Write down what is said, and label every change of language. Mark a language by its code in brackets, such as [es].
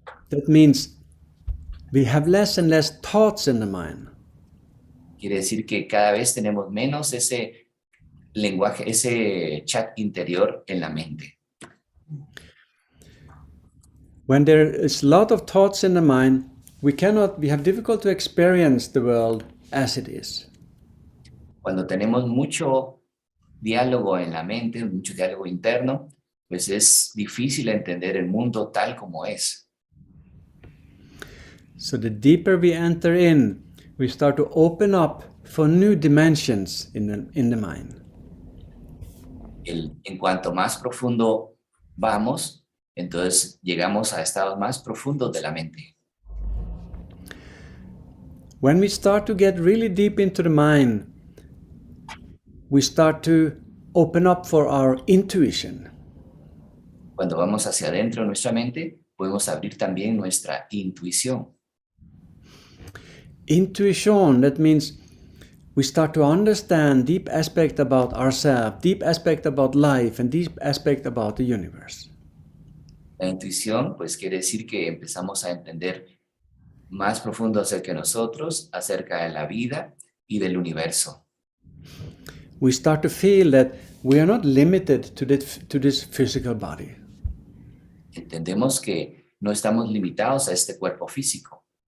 [en] That means we have less and less thoughts in the mind. [es] Quiere decir que cada vez tenemos menos ese lenguaje, ese chat interior en la mente. [en] When there is a lot of thoughts in the mind, we have difficult to experience the world as it is. [es] Cuando tenemos mucho diálogo en la mente, mucho diálogo interno, pues es difícil entender el mundo tal como es. [en] So the deeper we enter in, we start to open up for new dimensions in the mind. [es] En cuanto más profundo vamos, entonces llegamos a estados más profundos de la mente. [en] When we start to get really deep into the mind, we start to open up for our intuition. [es] Cuando vamos hacia adentro de nuestra mente, podemos abrir también nuestra intuición. [en] Intuition, that means we start to understand deep aspect about ourselves, deep aspect about life, and deep aspect about the universe. [es] La intuición, pues quiere decir que empezamos a entender más profundo acerca de nosotros, acerca de la vida y del universo. [en] We start to feel that we are not limited to this physical body. [es] Entendemos que no estamos limitados a este cuerpo físico.